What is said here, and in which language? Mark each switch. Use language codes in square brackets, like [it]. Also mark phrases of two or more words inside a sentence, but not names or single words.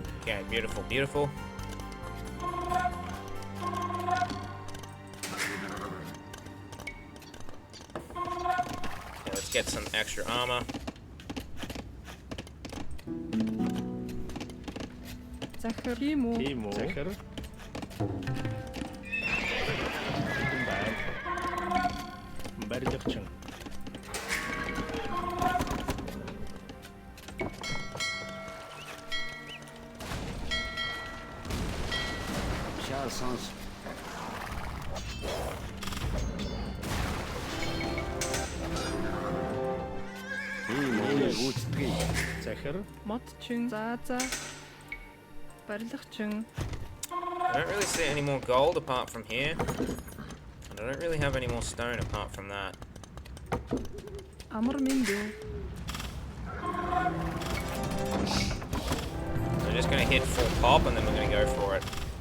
[en] Okay, beautiful, beautiful. Okay, let's get some extra armor. [mn] Захар. Тийм үү? Тийм үү? Захар. Хэдэн байна? Барилгачин. Шансons. Захар. Модчин. За. Барилгачин. [en] I don't really see any more gold apart from here. And I don't really have any more stone apart from that. [mn] Амар миндүү. [en] So we're just gonna hit full pop and then we're gonna go for it.